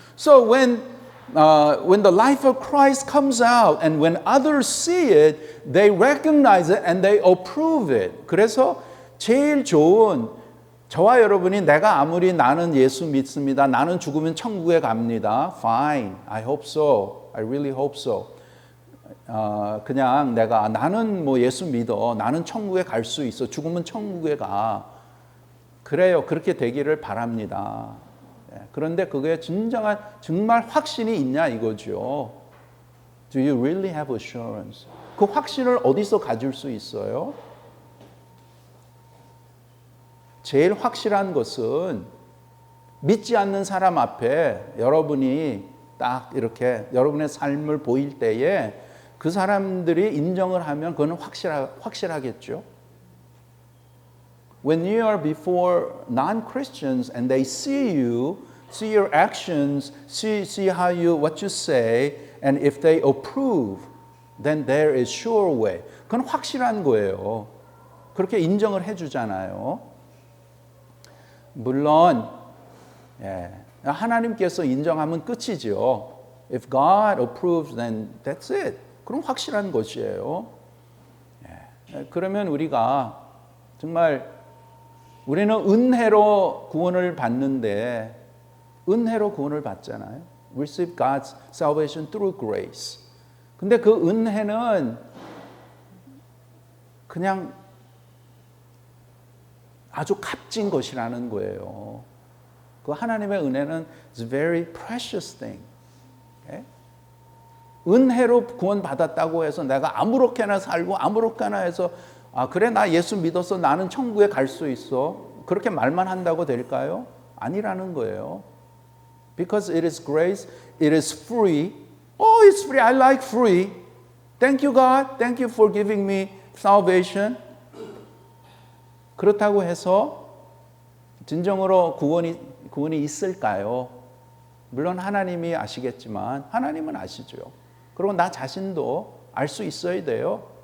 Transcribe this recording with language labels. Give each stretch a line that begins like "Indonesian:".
English: So when the life of Christ comes out and when others see it, they recognize it and they approve it.
Korean: 그래서 제일 좋은, 저와 여러분이 내가 아무리 나는 예수 믿습니다, 나는 죽으면 천국에 갑니다.
English: Fine, I hope so, I really hope so.
Korean: 그냥 나는 뭐 예수 믿어, 나는 천국에 갈 수 있어, 죽으면 천국에 가. 그래요, 그렇게 되기를 바랍니다. 그런데 그게 정말 확신이 있냐 이거죠.
English: Do you really have assurance?
Korean: 그 확신을 어디서 가질 수 있어요? 제일 확실한 것은 믿지 않는 사람 앞에 여러분이 딱 이렇게 여러분의 삶을 보일 때에 그 사람들이 인정을 하면 그건 확실하겠죠.
English: When you are before non-Christians and they see you, see your actions, see how what you say, and if they approve, then there is sure way.
Korean: 그건 확실한 거예요. 그렇게 인정을 해주잖아요. 물론 하나님께서 인정하면 끝이죠.
English: If God approves, then that's it.
Korean: 그럼 확실한 것이에요. 그러면 우리가 정말 우리는 은혜로 구원을 받는데, 은혜로 구원을 받잖아요.
English: Receive God's salvation through grace.
Korean: 근데 그 은혜는 그냥 아주 값진 것이라는 거예요. 그 하나님의 은혜는
English: is a very precious thing.
Korean: 은혜로 구원 받았다고 해서 내가 아무렇게나 살고 아무렇게나 해서 그래 나 예수 믿어서 나는 천국에 갈 수 있어, 그렇게 말만 한다고 될까요? 아니라는 거예요.
English: Because it is grace, it is free. Oh, it's free. I like free. Thank you, God. Thank you for giving me salvation.
Korean: 그렇다고 해서 진정으로 구원이 있을까요? 물론 하나님이 아시겠지만 하나님은 아시죠. 그리고 나 자신도 알 수 있어야 돼요.